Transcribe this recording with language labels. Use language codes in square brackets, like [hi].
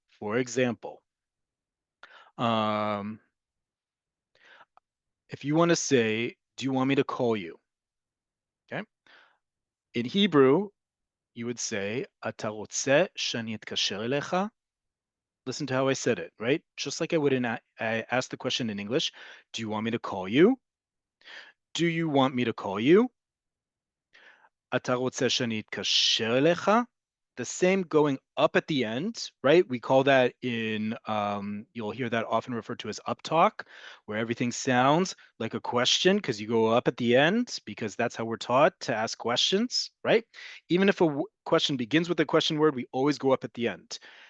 [en] For example, um, if you want to say, do you want me to call you? Okay. In Hebrew, you would say, [he] אתה רוצה שאני אתקשר אליך? [en] Listen to how I said it, right? Just like I would I asked the question in English, do you want me to call you? Do you want me to call you? [he] אתה רוצה שאני אתקשר אליך? [en] The same going up at the end, right? We call that in, you'll hear that often referred to as uptalk, where everything sounds like a question because you go up at the end, because that's how we're taught to ask questions, right? Even if a question begins with a question word, we always go up at the end.